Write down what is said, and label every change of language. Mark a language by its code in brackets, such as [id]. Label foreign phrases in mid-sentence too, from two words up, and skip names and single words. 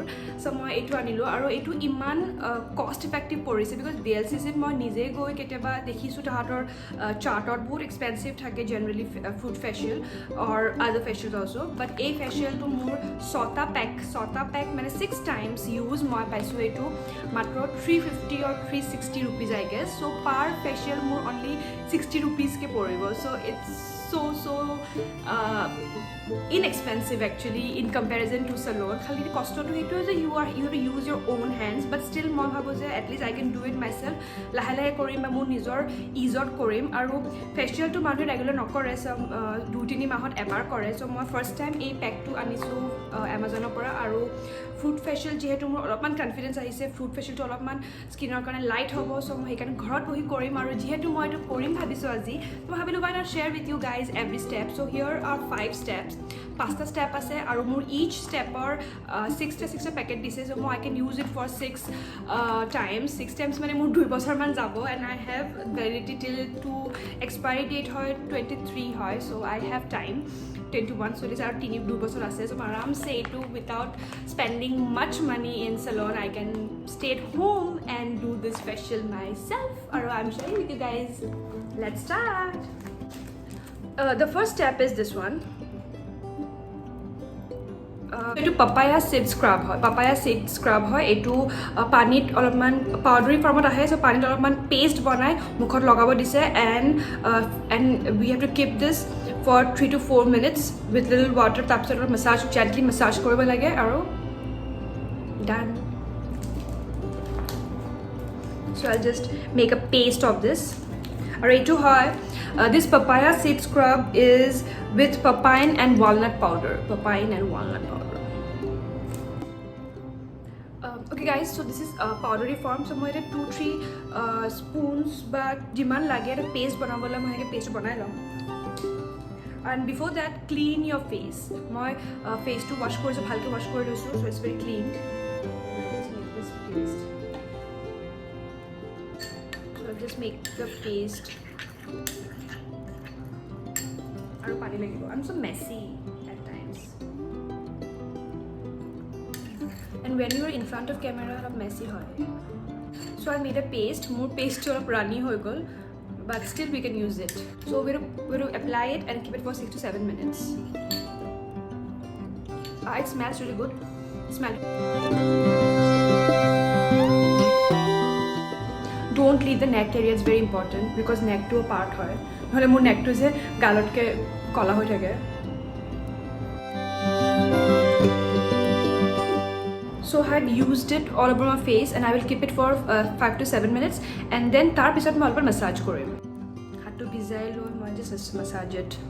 [as] চ' মই এইটো আনিলোঁ আৰু এইটো ইমান [en] cost effective [as] পৰিছে বিকজ BLCCত মই নিজে গৈ কেতিয়াবা দেখিছোঁ তাহাঁতৰ চাৰ্টত বহুত এক্সপেঞ্চিভ থাকে জেনেৰেলি [en] fruit facial or other facial also', [as] বাট এই ফেচিয়েলটো মোৰ ছটা পেক মানে 6 [en] times use [as] মই পাইছোঁ। এইটো মাত্ৰ 350 [en] or 360 rupees I guess. [as] চ' [en] per facial [as] মোৰ অনলি 60 rupeesকে পৰিব। [en] so it's so inexpensive actually in comparison to salon. [as] খালি কষ্টটো সেইটোৱে যে [en] you have to use your own hands, but still [as] মই ভাবোঁ যে [en] at least I can do it myself. [as] লাহে কৰিম বা মোৰ নিজৰ ইজত কৰিম। আৰু ফেচিয়েলটো মানুহে ৰেগুলাৰ নকৰে, 2-3 মাহত এবাৰ কৰে। চ' মই [en] first time [as] এই পেকটো আনিছোঁ এমাজনৰ পৰা আৰু [en] fruit facial [as] যিহেতু মোৰ অলপমান কনফিডেঞ্চ আহিছে, ফ্ৰুট ফেচিয়েলটো অলপমান স্কিনৰ কাৰণে লাইট হ'ব। চ' মই সেইকাৰণে ঘৰত বহি কৰিম আৰু যিহেতু মই এইটো কৰিম ভাবিছোঁ আজি, মই ভাবিলোঁ [en] why not share with you guys [as] every step. [en] So here are 5 steps. [as] 5টা ষ্টেপ আছে আৰু মোৰ ইচ ষ্টেপৰ 6টা পেকেট দিছে। [en] চ' মই I can use it for 6 times. 6 times [as] মানে মোৰ 2 বছৰমান যাব [en] and I have validity till to expiry date হয় 23 হয়। চ' I have time 21, so this are [as] 2 বছৰ আছে। [en] চ' [as] আৰামছে এইটো [en] without spending much money in salon I can stay at home and do this facial myself. আৰু I'm sharing with you guys. Let's start. The first step is this one. [as] এইটো [en] papaya seed scrub [as] হয়। এইটো পানীত অলপমান পাউডাৰী ফৰ্মত আহে। [en] চ' [as] পানীত অলপমান পেষ্ট বনাই মুখত লগাব দিছে [en] and we have to keep this for 3 to 4 minutes with little water. [as] তাৰপিছত অলপ জেণ্টলি মাছাজ কৰিব লাগে আৰু ডান। [en] চ' I'll just make a paste of this. [as] আৰু এইটো হয় [en] this papaya seed scrub is with papain and walnut powder. Okay guys, so this is powdery form. [as] So মই এটা 2-3 spoons বা যিমান লাগে এটা পেষ্ট বনাবলৈ মই এনেকৈ পেষ্ট বনাই ল'ম। [en] and before that clean your face. [as] মই ফেচটো ৱাশ্ব কৰিছোঁ, ভালকৈ ৱাশ্ব কৰি লৈছোঁ। [en] so it's very clean. So I'll just make the paste. [as] আৰু পানী লাগিব। [en] I'm so messy at times. And when you are in front of camera [as] অলপ messy হয়। [en] So I made a paste. [as] মোৰ paste অলপ runny হৈ গ'ল, [en] but still we can use it. So we're going to apply it and keep it for 6 to 7 minutes. It smells really good. Don't leave the neck area, it's very important because neck to a part হয়, [as] নহ'লে মোৰ নেকটো যে গালতকৈ কলা হৈ থাকে। [en] So I had used it all over my face and I will keep it for 5 to 7 minutes and then [as] তাৰ পিছত মই অলপমান মাছাজ কৰিম। হাতটো ভিজাই লৈ মই [en] just massage it.